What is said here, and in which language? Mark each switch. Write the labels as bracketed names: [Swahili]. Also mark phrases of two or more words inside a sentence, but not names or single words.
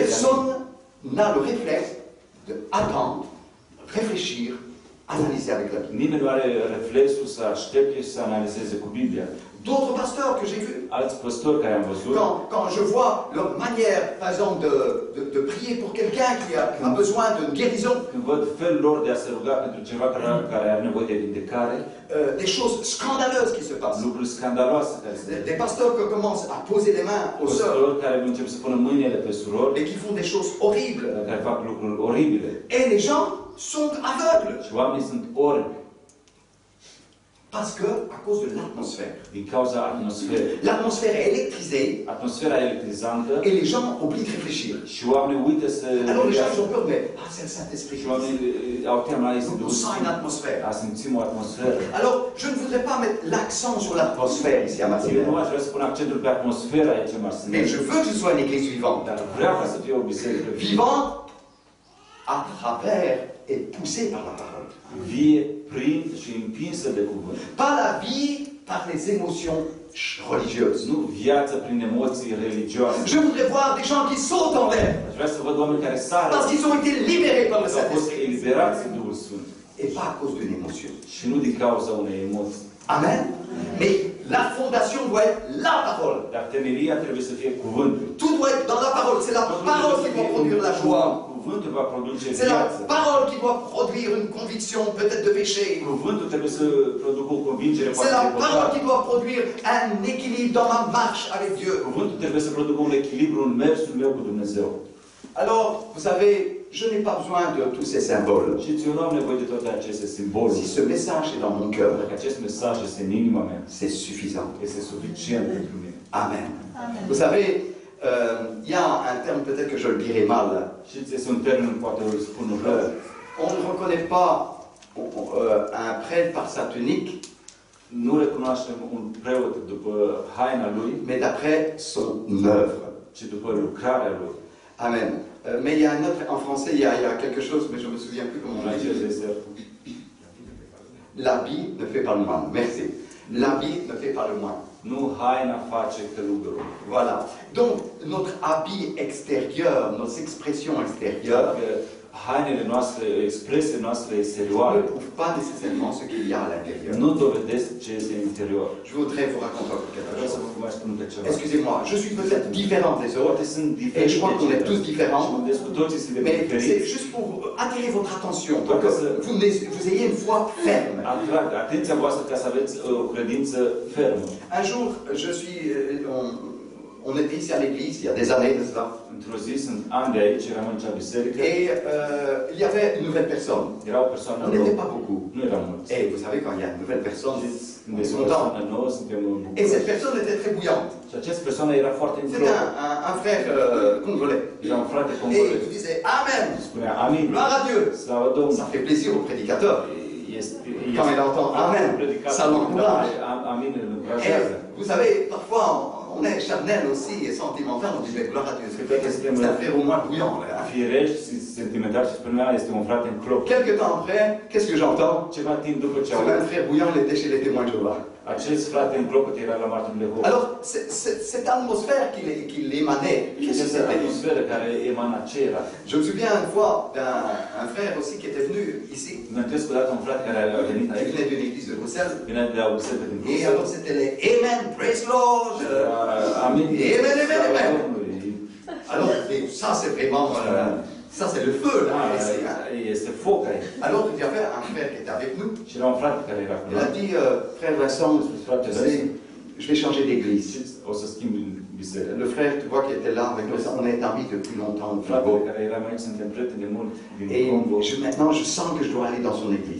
[French] Personne n'a le réflexe de attendre, réfléchir, analyser avec la Bible. [Romanian] Nimeni nu are reflexul să aștepte și să analizeze cu Biblia. [French] D'autres pasteurs que j'ai vus, [Romanian] Alți păstori care am văzut, [French] quand je vois leur manière, par exemple, de prier pour quelqu'un qui a besoin d'une guérison, [Romanian] când văd felul lor de a se ruga pentru cineva care are nevoie de vindecare, [French] des choses scandaleuses qui se passent. [Romanian] lucruri scandaloase care se [French] Des pasteurs qui commencent à poser les mains aux sœurs [Romanian] păstori care încep să pună mâinile pe surori, [French] et qui font des choses horribles. [Romanian] care fac lucruri oribile. [French] Et les gens sont aveugles. [Romanian] Și oamenii sunt orbi. [French] Parce que, à cause de l'atmosphère. [Romanian] Din cauza atmosferei. [French] L'atmosphère est électrisée [Romanian] Atmosfera electrizantă [French] et les gens oublient de réfléchir. [Romanian] și oamenii uită să... [French] Alors les gens ils ont peur, mais c'est le Saint-Esprit. [Romanian] Și oamenii au teama, este [French] On [Romanian] Duhul [French] sent une atmosphère. [Romanian] A simțim o atmosferă. [French] Alors, je ne voudrais pas mettre l'accent sur l'atmosphère ici à [Romanian] Eu nu [French] Marseille. [Romanian] aș vrea să pun accentul pe atmosfera aici în Marseille. [French] Mais je veux que ce soit une église vivante. [Romanian] Dar vreau ca să fie o biserică [French] Vivante à travers et poussée par la parole. [Romanian] vie, prin și împinsă de cuvânt. [French] Pas la vie par les émotions religieuses. [Romanian] Nu viața prin emoții religioase. [French] Je voudrais voir des gens qui sautent en l'air [Romanian] Aș vrea să văd oameni care sară [French] parce qu'ils ont été libérés par le [Romanian] au fost [French] Saint-Esprit [Romanian] eliberați de Duhul Sfânt [French] et pas à cause d'une émotion. [Romanian] și nu din cauza unei emoții. Amen. [French] Mais la fondation doit être la parole. [Romanian] Dar temelia trebuie să fie cuvântul. [French] Tout doit être dans la parole. C'est la parole qui doit produire la joie. [Romanian] Cuvântul va produce [French] C'est la [Romanian] viață. [French] parole qui doit produire une conviction peut-être de péché. [Romanian] Cuvântul trebuie să producă o convingere [French] C'est [Romanian] față [French] la [Romanian] de [French] parole [Romanian] păcat. [French] qui doit produire un équilibre dans ma marche avec Dieu. [Romanian] Cuvântul trebuie să producă un echilibru în mersul meu cu Dumnezeu. [French] Alors, vous savez, je n'ai pas besoin de tous ces symboles. [Romanian] Și eu nu am nevoie de toate aceste simboluri. [French] Si ce message est dans mon cœur, [Romanian] Dacă acest mesaj este în inima mea, [French] c'est suffisant. [Romanian] este suficient pentru mine. Amen. [French] Vous savez, il y a un terme, peut-être que je le dirai mal. [Romanian] Știți, este un termen, poate îl spun rău. [French] On ne reconnaît pas un prêtre par sa tunique, [Romanian] Nu recunoaștem un preot după haina lui, [French] mais d'après son œuvre. [Romanian] ci după lucrarea lui. Amen. [French] Mais il y a un autre, en français, il y a quelque chose, mais je ne me souviens plus comment on dit. L'habit ne fait pas le moine. Merci. L'habit ne fait pas le moine. [Romanian] Nu haina face călugărul. [French] Voilà. Donc, notre habit extérieur, nos expressions extérieures, [Romanian] Că hainele noastre, expresiile noastre [French] ne [Romanian] exterioare [French] prouvent pas nécessairement ce qu'il y a à l'intérieur. [Romanian] nu dovedesc ce este în interior. [French] Je voudrais vous raconter encore quelque [Romanian] Vreau să [French] chose. [Romanian] vă mai spun pe ceva. [French] Excusez-moi, je suis peut-être différent des autres, [Romanian] Poate sunt [French] et [Romanian] diferite. [French] je crois qu'on est tous [Romanian] Și [French] différents, [Romanian] mă gândesc cu toții suntem [French] mais c'est [Romanian] diferiți. [French] juste pour attirer votre attention, pour que vous ayez une foi ferme. [Romanian] Atrag atenția voastră ca să aveți o credință fermă. [French] Un jour, on était ici à l'église, il y a des années de cela, [Romanian] Într-o zi, sunt ani de aici, eram în acea biserică, [French] et il y avait une nouvelle personne. [Romanian] era o persoană [French] On [Romanian] nouă. [French] n'était pas beaucoup. [Romanian] Nu eram mulți. [French] Et vous savez, quand il y a une nouvelle personne, [Romanian] Știți, când [French] on est [Romanian] este o [French] content. [Romanian] persoană nouă, suntem [French] Et [Romanian] bucuroși. [French] cette personne était très bouillante. [Romanian] Și această persoană era foarte [French] C'était [Romanian] înclopă. [French] un frère congolais. [Romanian] Era un frate [French] Et [Romanian] congolez. [French] il disait Amen, [Romanian] Spunea Amin, [French] gloire à Dieu. [Romanian] slavă Domnului. [French] Ça fait plaisir au prédicateur. Quand il entend Amen, ça l'encourage. [Romanian] Amin îl [French] Et [Romanian] încurajează. [French] vous savez, parfois on est charnel aussi et sentimental, on dit mais gloire à Dieu, c'est un frère au moins bouillant. Là. [Romanian] Firești și sentimental și spunea, este un frate în clop. [French] Quelques temps après, qu'est-ce que j'entends? [Romanian] Ceva timp după ce [French] Ce même frère bouillant, il était chez les témoins de Jéhovah. [Romanian] acest frate în clopot era la martirul Jehova. [French] Alors, cette atmosphère qu'il émanait, qu'est-ce que [Romanian] Această [French] c'était? [Romanian] atmosferă care emana ce era. [French] Je me souviens une fois d'un frère aussi qui était venu ici. [Romanian] Mă întâlnesc odată un frate care a venit [French] Il [Romanian] aici, [French] venait d'une église de Bruxelles. [Romanian] venea de la o biserică din [French] Et [Romanian] Bruxelles. [French] alors c'était les Amen, [English] praise Lord. [Romanian] Amin. [French] Amen, amen, [Romanian] Slavă [French] amen. [Romanian] Domnului. [French] Alors, et ça c'est vraiment, ça c'est le feu là. ici, hein. [Romanian] Este foc aici. [French] Alors il y avait un frère qui était avec nous. [Romanian] Și era un frate care era cu [French] Il a [Romanian] noi. [French] dit, frère Vincent, tu sais, je vais changer d'église. [Romanian] Știți, o să schimb biserică. [French] Le frère, tu vois, qui était là avec nous, on est amis depuis longtemps au [Romanian] Fratele [French] Congo. [Romanian] care eram aici, suntem prieteni de mult din [French] Et [Romanian] Congo. [French] maintenant, je sens que je dois aller dans son église.